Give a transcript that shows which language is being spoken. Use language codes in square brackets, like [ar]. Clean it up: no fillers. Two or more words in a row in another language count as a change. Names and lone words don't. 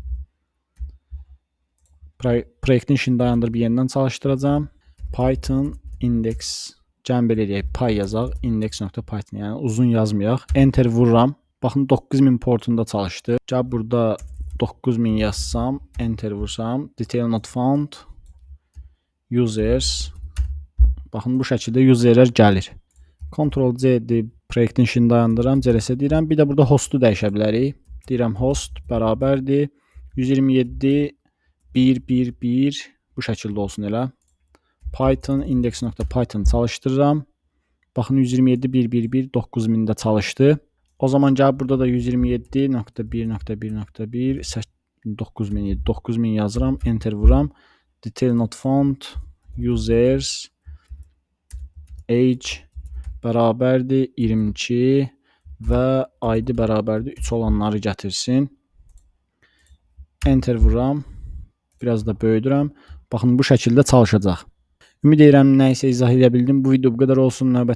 [az] Proyektin işini dayandırıb yenidən çalışdıracam. Python index, gəlin belə eləyək, py yazaq, index.python, yəni uzun yazmayaq. Enter vururam. Baxın, 9000 portunda çalışdı. Gəl burada 9000 yazsam, enter vursam, [en] detail not found, users, [az] baxın bu şəkildə userlər gəlir. Ctrl-C deyib proyektin işini dayandıram, CLS deyirəm. Bir də burada hostu dəyişə bilərik. Deyirəm host bərabərdir 127.1.1.1 bu şəkildə olsun elə. Python index.python çalışdırıram. Baxın 127.1.1.1 9000-də çalışdı. O zaman gəlib burada da 127.1.1.1 9000 yazıram, enter vuram. [en] Detail not found, users, [az] age bərabərdir 22 və ID bərabərdir 3 olanları gətirsin. Enter vuram. Biraz da böyüdürəm. Baxın, bu şəkildə çalışacaq. Ümid edirəm, nəysə izah edə bildim. Bu video bu qədər olsun.